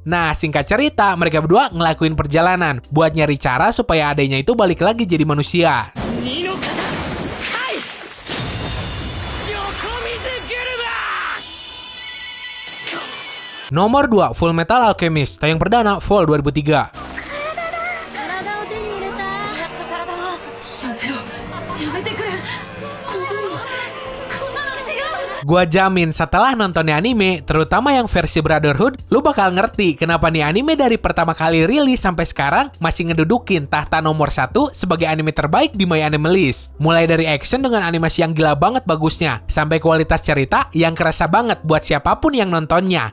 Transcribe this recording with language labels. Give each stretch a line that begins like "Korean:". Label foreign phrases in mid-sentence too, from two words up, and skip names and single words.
Indonesian: Nah, singkat cerita, mereka berdua ngelakuin perjalanan buat nyari cara supaya adeknya itu balik lagi jadi manusia. Nomor 2, Full Metal Alchemist, tayang perdana Fall 2003.
Japanese: 体を手に入れたやっと体をやめろやめてくれこんな違う
Indonesian: Gua jamin setelah nonton anime, terutama yang versi Brotherhood, lu bakal ngerti kenapa nih anime dari pertama kali rilis sampai sekarang masih ngedudukin tahta nomor 1 sebagai anime terbaik di My Anime List. Mulai dari action dengan animasi yang gila banget bagusnya, sampai kualitas cerita yang kerasa banget buat siapapun yang nontonnya.